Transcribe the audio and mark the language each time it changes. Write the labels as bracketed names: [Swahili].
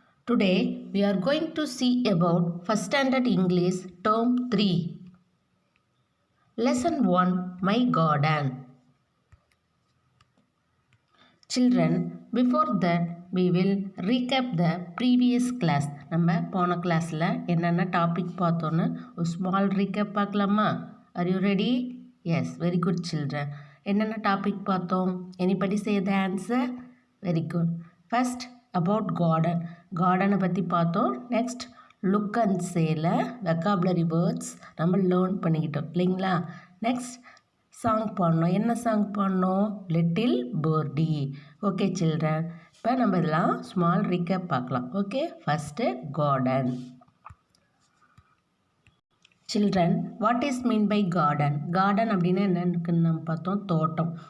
[English] Today, we are going to see about First Standard English Term 3. Lesson 1, My Garden. Children, before that, we will recap the previous class. [Tamil] நம்ம போன கிளாஸில் என்னென்ன topic பார்த்தோன்னு ஒரு small recap பார்க்கலாமா? [English] Are you ready? Yes, very good children. [Tamil] என்னென்ன topic பார்த்தோம்? [English] Anybody say the answer? Very good. First, about garden. [Tamil] கார்டனை பற்றி பார்த்தோம். Next, look and sayல vocabulary words நம்ம லேர்ன் பண்ணிக்கிட்டோம் இல்லைங்களா? Next, சாங் பாடணும். என்ன சாங் பாடணும்? Little birdie. ஓகே சில்ட்ரன், இப்போ நம்ம இதெல்லாம் ஸ்மால் ரீகேப் பார்க்கலாம். Okay, first garden. [English] Children, what is mean by garden? [Tamil] Garden அப்படின்னா என்னன்னு நம்ம பார்த்தோம். தோட்டம்.